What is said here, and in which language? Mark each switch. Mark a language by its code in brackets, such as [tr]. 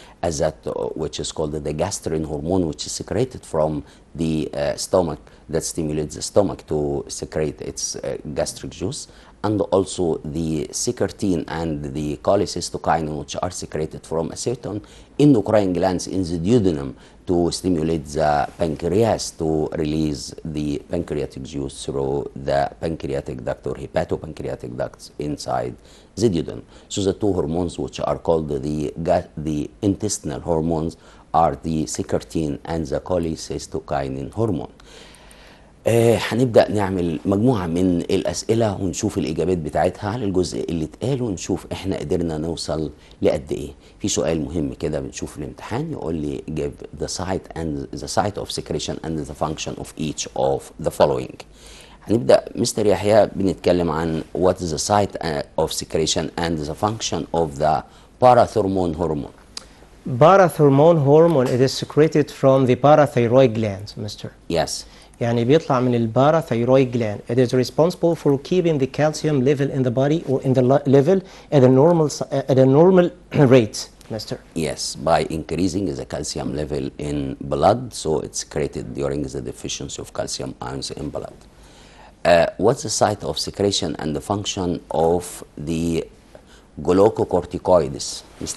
[en] as that which is called the gastrin hormone, which is secreted from the stomach, that stimulates the stomach to secrete its gastric juice, and also the secretin and the cholecystokinin, which are secreted from a certain endocrine glands in the duodenum to stimulate the pancreas to release the pancreatic juice through the pancreatic duct or hepatopancreatic ducts inside the duodenum. So the 2 hormones which are called the intestinal hormones are the secretin and the cholecystokinin hormone. [ar] هنبدأ نعمل مجموعة من الأسئلة ونشوف الإجابات بتاعتها على الجزء اللي اتقال ونشوف إحنا قدرنا نوصل لقد إيه. في سؤال مهم كده بنشوف الامتحان يقول لي [en] give the site of secretion and the function of each of the following. [ar] هنبدأ مستر يحيى بنتكلم عن [en] what is the site of secretion and the function of the parathyroid hormone. Parathyroid hormone, it is secreted from the parathyroid gland, Mr. Yes. [ar] يعني بيطلع من الباراثيرويد gland. [en] It is responsible for keeping the calcium level in the body or in the level at a normal rate, Mr. Yes, by increasing the calcium level in blood, so it's created during the deficiency of calcium ions in blood. What's the site of secretion and the function of the glucocorticoids, Mr.